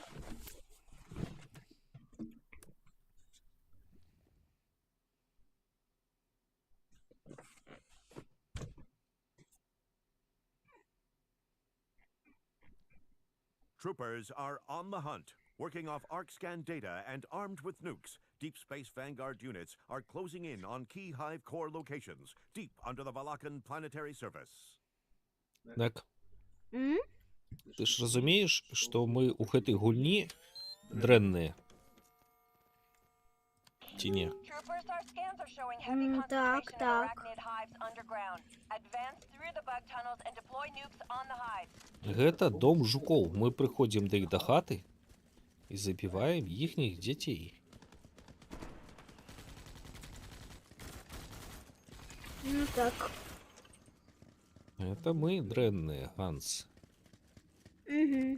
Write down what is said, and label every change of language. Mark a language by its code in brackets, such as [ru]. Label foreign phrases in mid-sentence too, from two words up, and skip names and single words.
[en] Troopers are on the hunt, working off ArcScan data and armed with nukes. Deep Space Vanguard units are closing in on key Hive core locations, deep under the Valakan planetary surface. [be] Так, М? ты ж разумееш, што мы ў гэтай гульні дрэнныя? Ці не? [en] Troopers, our scans are showing heavy [be] Так, [en] concentration of [be] так. [en] arachnid hives underground. Advance through the bug tunnels and deploy nukes on the hives. [be] Гэта дом жукоў. Мы прыходзім да іх да хаты і забіваем іхніх дзяцей. Ну так. Это мы дрэнныя, Ганс. Угу.